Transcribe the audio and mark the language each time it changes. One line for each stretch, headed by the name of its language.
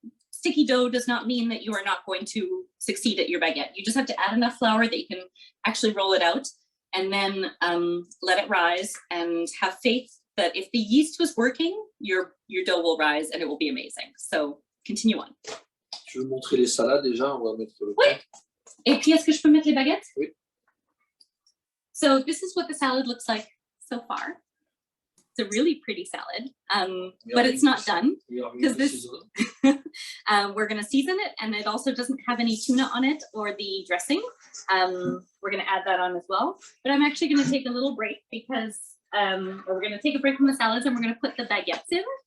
English: Sticky dough does not mean that you are not going to succeed at your baguette. You just have to add enough flour that you can actually roll it out, and then let it rise, and have faith that if the yeast was working, your dough will rise and it will be amazing. So continue on.
French: Je veux montrer les salades déjà. On va mettre le Oui. Et puis, est-ce que je peux mettre les baguettes? Oui.
English: So this is what the salad looks like so far. It's a really pretty salad, but it's not done, because this we're going to season it, and it also doesn't have any tuna on it or the dressing. We're going to add that on as well, but I'm actually going to take a little break, because we're going to take a break from the salads, and we're going to put the baguettes in,